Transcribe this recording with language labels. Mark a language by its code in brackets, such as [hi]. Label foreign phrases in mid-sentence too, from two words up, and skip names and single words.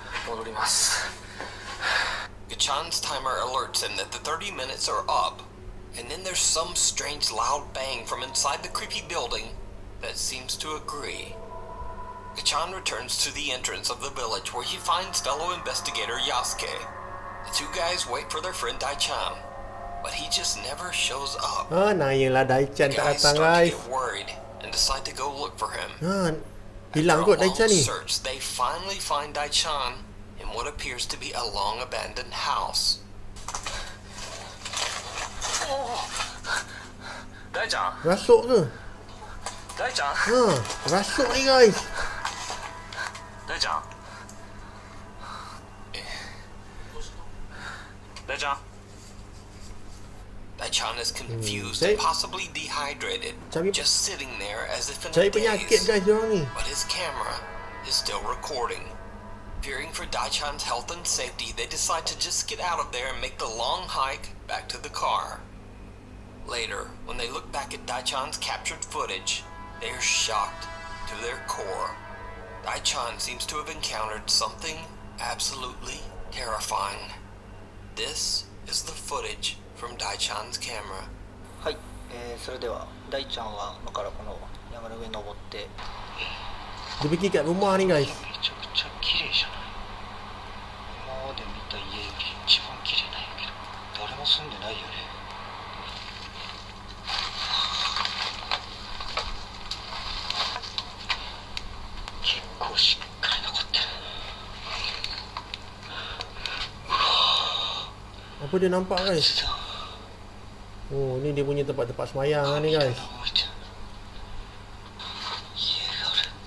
[ja] 戻ります。 [en] Gachan's timer alerts him that the 30 minutes are up, and then there's some strange loud bang from inside the creepy building that seems to agree. Gachan returns to the entrance of the village where he finds fellow investigator Yasuke. The two guys wait for their friend Daichan, but he just never shows up. [ms] Nayalah Daichan [en] The [ms] tak [en] guys [ms] datang [en] start to [ms] guys. [en] get worried and decide to go look for him. [ms] Hilang [en] After [ms] kot [en] a long [ms] Daichan ni. [en] search, they finally find Daichan in what appears to be a long abandoned house. [ja] 大ちゃん [ms] Rasuk ke? [ja] 大ちゃん [ms] Rasuk ni guys. [ja] 大ちゃん大ちゃん [en] Daichan is confused [ms] Cari- [en] and possibly dehydrated, [ms] Cari- [en] just sitting there as if in a [ms] Cari penyakit [en] daze. [ms] guys diorang ni. [en] But his camera is still recording. Fearing for Daichan's health and safety, they decide to just get out of there and make the long hike back to the car. Later, when they look back at Daichan's captured footage, they are shocked to their core. Daichan seems to have encountered something absolutely terrifying. This is the footage from Daichan's camera. [ja] はい、それでは大ちゃんは今からこの山の上に登って [ms] Dia pergi kat rumah ni guys. [ja] めちゃくちゃ綺麗じゃない。今まで見た家より一番綺麗なんやけど誰も住んでないよね。結構しっかり残ってる。 [ms] Apa dia nampak guys? Oh, ni dia punya tempat-tempat semayang ni guys. [ja] 家がある。